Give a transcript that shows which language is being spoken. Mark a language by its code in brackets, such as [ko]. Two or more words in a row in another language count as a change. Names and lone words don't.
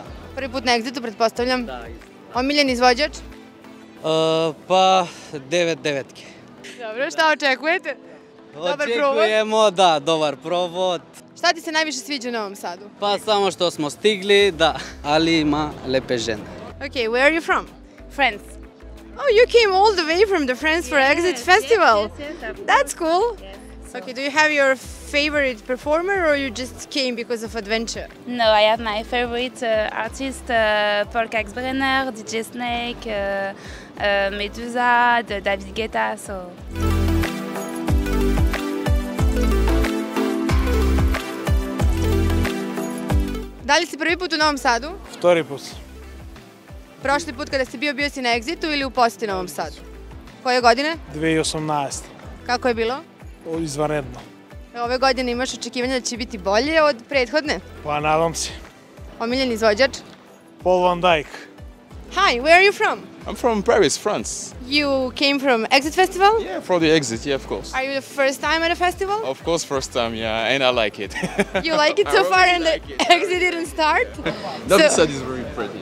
[sr] Prvi put na Exitu, pretpostavljam? Da. Omiljen izvođač? Pa 9 devetke. Dobro, šta očekujete? Dobar provod? Očekujemo, da, dobar provod. Šta ti se najviše sviđa u Novom Sadu? Pa samo što smo stigli, da, ali ima lepe žene. [en] Okay, where are you from? France. Oh, you came all the way from the France for Exit Festival. Yes, That's cool. Yes. Okay, do you have your favorite performer or you just came because of adventure? No, I have my favorite artist, Paul Kaxbrenner, DJ Snake, Medusa, David Guetta. So. [sr] Da li si prvi put u Novom Sadu? [mk] Втори пut. [sr] Prošli put kada si bio si na Exitu ili u poseti Novom Sadu? Koje godine? 2018. Kako je bilo? Izvanredno. Ove godine imaš očekivanja da će biti bolje od prethodne? Pa nadam se. Omiljen izvođač? Paul Van Dyk. [en] Hi, where are you from? I'm from Paris, France. You came from Exit Festival? Yeah, for the Exit, yeah, of course. Are you the first time at a festival? Of course, first time, yeah, and I like it. You like it so far and the Exit didn't start? Novi Sad is very pretty.